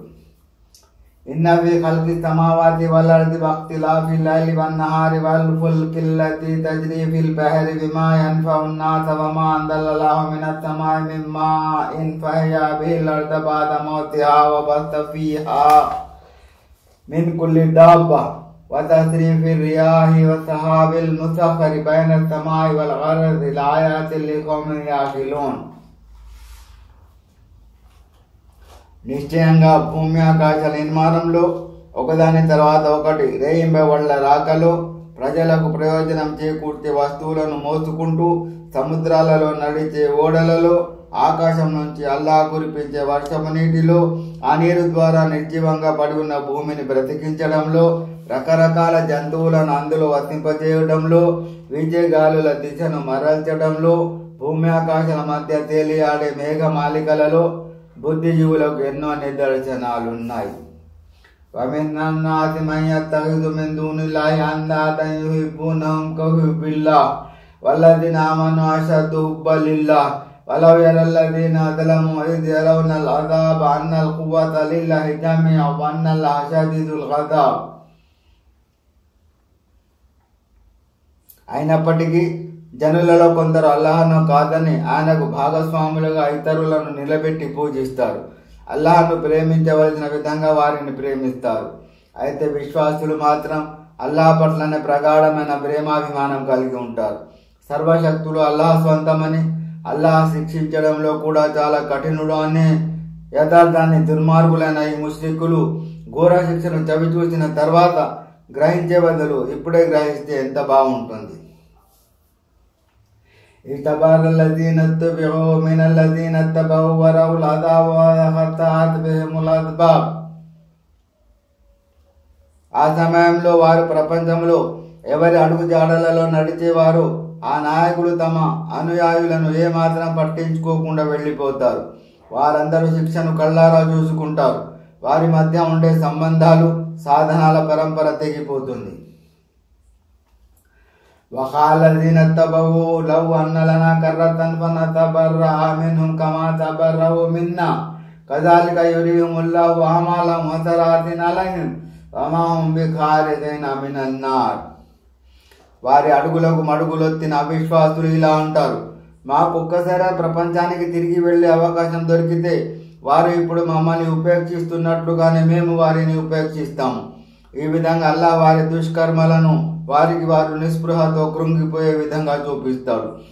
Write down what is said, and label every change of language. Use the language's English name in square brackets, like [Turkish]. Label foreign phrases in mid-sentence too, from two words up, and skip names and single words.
[Arabic] إن في خلق السماوات والأرض واختلاف الليل والنهار والفلك التي تجري في البحر بما ينفع الناس وما أنزل الله من السماء من ماء فأحيا به الأرض بعد موتها وبث فيها من كل دابة وتصريف الرياح والسحاب المسخر بين السماء والأرض لآيات لقوم يعقلون. [Telugu] నిశ్చయంగా భూమి ఆకాశాల నిర్మాణంలో ఒకదాని తర్వాత ఒకటి రేయింబవళ్ల రాకలో ప్రజలకు ప్రయోజనం చేకూర్చే వస్తువులను మోసుకుంటూ సముద్రాలలో నడిచే ఓడలలో ఆకాశం నుంచి అల్లాహ్ కురిపించే వర్షపు నీటిలో ఆ నీరు ద్వారా నిర్జీవంగా పడి ఉన్న భూమిని బ్రతికించడంలో రకరకాల జంతువులను అందులో వసింపజేయడంలో వీచే గాలుల దిశను మరల్చడంలో భూమి ఆకాశాల మధ్య తేలియాడే మేఘమాలికలలో బుద్ధిజీవులకు ఎన్నో నిదర్శనాలున్నాయి. [Arabic] وَمِنَ النَّاسِ مَن يَتَّخِذُ مِن دُونِ اللَّهِ أَندَادًا يُحِبُّونَهُم كَحُبِّ اللَّهِ وَالَّذِينَ آمَنُوا أَشَدُّ حُبًّا لِلَّهِ وَلَوْ يَرَى الَّذِينَ ظَلَمُوا إِذْ يَرَوْنَ الْعَذَابَ أَنَّ الْقُوَّةَ لِلَّهِ جَمِيعًا وَأَنَّ اللَّهَ شَدِيدُ الْعَذَابِ. [Telugu] అయినప్పటికీ జనులలో కొందరు అల్లాహ్ను కాదని ఆయనకు భాగస్వాములుగా ఇతరులను నిలబెట్టి పూజిస్తారు. అల్లాహ్ను ప్రేమించవలసిన విధంగా వారిని ప్రేమిస్తారు. అయితే విశ్వాసులు మాత్రం అల్లాహ్ పట్లనే ప్రగాఢమైన ప్రేమాభిమానం కలిగి ఉంటారు. సర్వశక్తులు అల్లాహ్ స్వంతమని, అల్లాహ్ శిక్షించడంలో కూడా చాలా కఠినుడు అనే యథార్థాన్ని దుర్మార్గులైన ఈ ముష్రికులు ఘోర శిక్షను చవిచూసిన తర్వాత గ్రహించే బదులు ఇప్పుడే గ్రహిస్తే ఎంత బాగుంటుంది. [Arabic] اعتبر الذين اتبعوا من الذين اتبعوا ورأوا العذاب وتقطعت بهم الأسباب. [Telugu] ఆ సమయంలో వారు ప్రపంచంలో ఎవరి అడుగు జాడలలో నడిచేవారు ఆ నాయకులు తమ అనుయాయులను ఏమాత్రం పట్టించుకోకుండా వెళ్ళిపోతారు. వారందరూ శిక్షను కళ్ళారా చూసుకుంటారు. వారి మధ్య ఉండే సంబంధాలు సాధనాల పరంపర తెగిపోతుంది. [Arabic] وقال الذين اتبعوا لو أن لنا كرة فنتبرأ منهم كما تبرأوا منا كذلك يريهم الله أعمالهم حسرات عليهم وما هم بخارجين من النار. [Telugu] వారి అడుగులకు మడుగులొత్తిన అవిశ్వాసులు ఇలా అంటారు, మాకు ఒక్కసారి ప్రపంచానికి తిరిగి వెళ్లే అవకాశం దొరికితే వారు ఇప్పుడు మమ్మల్ని ఉపేక్షిస్తున్నట్లుగానే మేము వారిని ఉపేక్షిస్తాము. ఈ విధంగా అల్లాహ్ వారి దుష్కర్మలను వారికి వారు నిస్పృహతో కృంగిపోయే విధంగా చూపిస్తాడు.